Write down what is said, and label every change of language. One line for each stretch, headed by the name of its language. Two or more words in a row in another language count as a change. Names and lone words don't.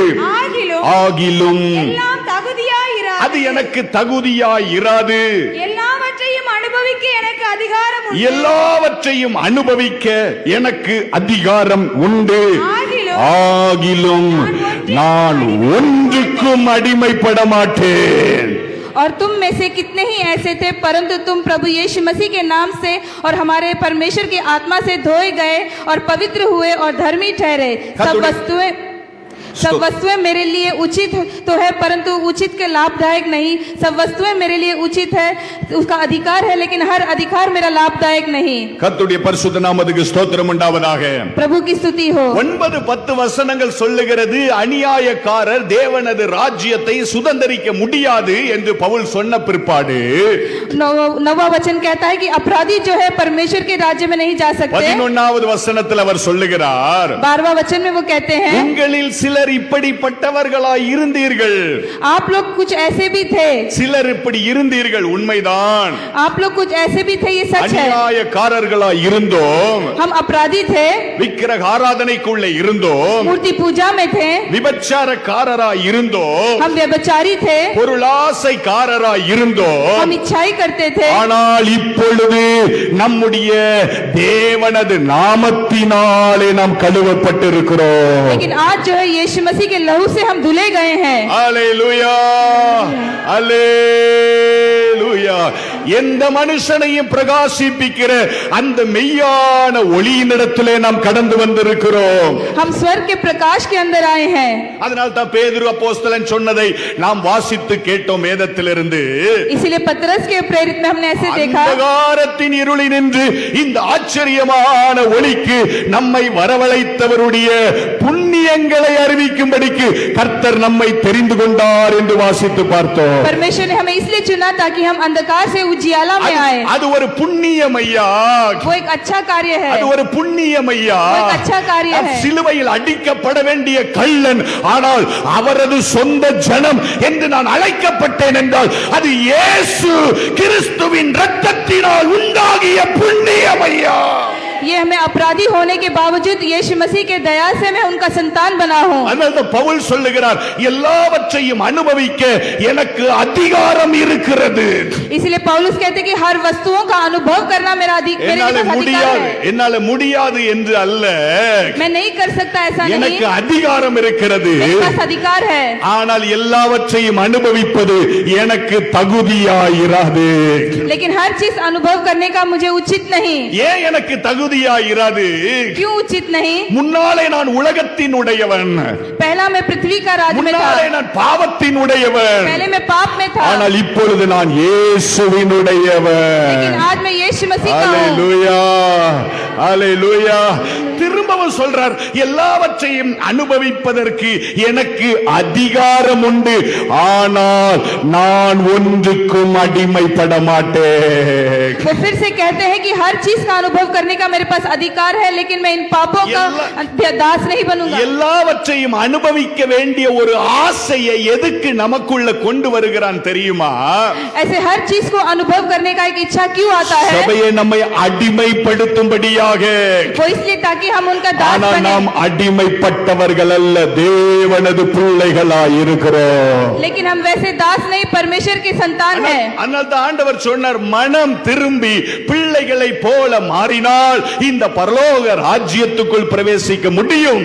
Tamil: ஆகிலும் அது எனக்கு தகுதியாயிராது. எல்லாவற்றையும் அனுபவிக்க எனக்கு அதிகாரம் உண்டு. ஆகிலும் நான் ஒன்றுக்கும் அடிமைப்பட மாட்டேன்.
Hindi: और तुम में से कितने ही ऐसे थे, परंतु तुम प्रभु यीशु मसीह के नाम से और हमारे परमेश्वर की आत्मा से धोए गए और पवित्र हुए और धर्मी ठहरे। सब वस्तुएं मेरे लिए उचित तो है, परंतु उचित के लाभदायक नहीं। सब वस्तुएं मेरे लिए उचित है, उसका अधिकार है, लेकिन हर अधिकार मेरा लाभदायक नहीं।
Tamil: கர்த்தருடைய பரிசுத்த நாமத்துக்கு ஸ்தோத்திரம் உண்டாவதாக.
Hindi: प्रभु की स्तुति हो।
Tamil: 9-10 வசனங்கள் சொல்லுகிறது, அநியாயக்காரர் தேவனது ராஜ்யத்தை சுதந்தரிக்க முடியாது என்று பவுல் சொன்ன பிற்பாடு
Hindi: 9वां वचन कहता है कि अपराधी जो है परमेश्वर के राज्य में नहीं जा सकते।
Tamil: 11வது வசனத்தில் அவர் சொல்லுகிறார்,
Hindi: 12वां वचन में वो कहते हैं,
Tamil: உங்களில் சிலர் இப்படிப்பட்டவர்களாய் இருந்தீர்கள்।
Hindi: आप लोग कुछ ऐसे भी थे।
Tamil: சிலர் இப்படி இருந்தீர்கள், உண்மைதான்।
Hindi: आप लोग कुछ ऐसे भी थे, ये सच है।
Tamil: அநியாயக்காரர்களாய் இருந்தோம்,
Hindi: हम अपराधी थे,
Tamil: விக்கிரக ஆராதனைக்குள்ளே இருந்தோம்,
Hindi: मूर्ति पूजा में थे,
Tamil: விபச்சாரக்காரராய் இருந்தோம்,
Hindi: हम व्यभिचारी थे,
Tamil: பொருளாசைக்காரராய் இருந்தோம்।
Hindi: हम इच्छाई करते थे,
Tamil: ஆனால் இப்பொழுது நம்முடைய தேவனது நாமத்தினாலே நாம் கழுவப்பட்டிருக்கிறோம்।
Hindi: लेकिन आज जो है यीशु मसीह के लहू से हम धुले गए हैं।
Tamil: அல்லேலூயா, அல்லேலூயா। எந்த மனுஷனையும் பிரகாசிப்பிக்கிற அந்த மெய்யான ஒளியினிடத்திலே நாம் கடந்து வந்திருக்கிறோம்।
Hindi: हम स्वर्ग के प्रकाश के अंदर आए हैं।
Tamil: அதனால் தான் பேதுரு அப்போஸ்தலன் சொன்னதை நாம் வாசித்து கேட்டோம் வேதத்திலிருந்து।
Hindi: इसीलिए पतरस के प्रेरित में हमने ऐसे देखा,
Tamil: அந்தகாரத்தின் இருளினின்று இந்த ஆச்சரியமான ஒளிக்கு நம்மை வரவழைத்தவருடைய புண்ணியங்களை அறிவிக்கும்படிக்கு கர்த்தர் நம்மை தெரிந்து கொண்டார் என்று வாசித்து பார்த்தோம்।
Hindi: परमेश्वर ने हमें इसलिए चुना ताकि हम अंधकार से उजियाला में आए।
Tamil: அது ஒரு புண்ணியம் ஐயா,
Hindi: वो एक अच्छा कार्य है,
Tamil: அது ஒரு புண்ணியம் ஐயா।
Hindi: वो एक अच्छा कार्य है।
Tamil: சிலுவையில் அடிக்கப்பட வேண்டிய கள்ளன், ஆனால் அவரது சொந்த ஜனம் என்று நான் அழைக்கப்பட்டேன் என்றால் அது இயேசு கிறிஸ்துவின் இரத்தத்தினால் உண்டாகிய புண்ணியம் ஐயா।
Hindi: ये हमें अपराधी होने के बावजूद यीशु मसीह के दया से मैं उनका संतान बना हूँ।
Tamil: அதனால பவுல் சொல்லுகிறார், எல்லாவற்றையும் அனுபவிக்க எனக்கு அதிகாரம் இருக்கிறது।
Hindi: इसलिए पौलुस कहते कि हर वस्तुओं का अनुभव करना मेरे
Tamil: என்னால
Hindi: पास अधिकार
Tamil: முடியாது,
Hindi: है।
Tamil: என்னால முடியாது என்று அல்ல,
Hindi: मैं नहीं कर सकता ऐसा नहीं,
Tamil: எனக்கு அதிகாரம் இருக்கிறது।
Hindi: मेरे पास अधिकार है,
Tamil: ஆனால் எல்லாவற்றையும் அனுபவிப்பது எனக்கு தகுதியாயிராது।
Hindi: लेकिन हर चीज अनुभव करने का मुझे उचित नहीं।
Tamil: ஏன் எனக்கு தகுதியாயிராது?
Hindi: क्यों उचित नहीं?
Tamil: முன்னாலே நான் உலகத்தின் உடையவன்,
Hindi: पहला मैं पृथ्वी का राज में था,
Tamil: முன்னாலே நான் பாவத்தின் உடையவன்,
Hindi: पहले मैं पाप में था,
Tamil: ஆனால் இப்பொழுது நான் இயேசுவின் உடையவன்।
Hindi: लेकिन आज मैं यीशु मसीह का हूँ।
Tamil: அல்லேலூயா, அல்லேலூயா। திரும்பவும் சொல்றார், எல்லாவற்றையும் அனுபவிப்பதற்கு எனக்கு அதிகாரம் உண்டு, ஆனால் நான் ஒன்றுக்கும் அடிமைப்பட மாட்டேன்।
Hindi: वो फिर से कहते हैं कि हर चीज का अनुभव करने का मेरे पास अधिकार है, लेकिन मैं इन पापों का दास नहीं बनूंगा।
Tamil: எல்லாவற்றையும் அனுபவிக்க வேண்டிய ஒரு ஆசையை எதுக்கு நமக்குள்ள கொண்டு வருகிறான் தெரியுமா?
Hindi: ऐसे हर चीज को अनुभव करने का एक इच्छा क्यों आता है?
Tamil: சபையை நம்மை அடிமைப்படுத்தும்படியாக।
Hindi: वो इसलिए ताकि हम उनका दास
Tamil: ஆனால்
Hindi: बने।
Tamil: நாம் அடிமைப்பட்டவர்கள் அல்ல, தேவனது பிள்ளைகளாய் இருக்கிறோம்।
Hindi: लेकिन हम वैसे दास नहीं, परमेश्वर के संतान हैं।
Tamil: அதனால் தான் ஆண்டவர் சொன்னார், மனம் திரும்பி பிள்ளைகளை போல மாறினால் இந்த பரலோக ராஜ்யத்துக்குள் பிரவேசிக்க முடியும்।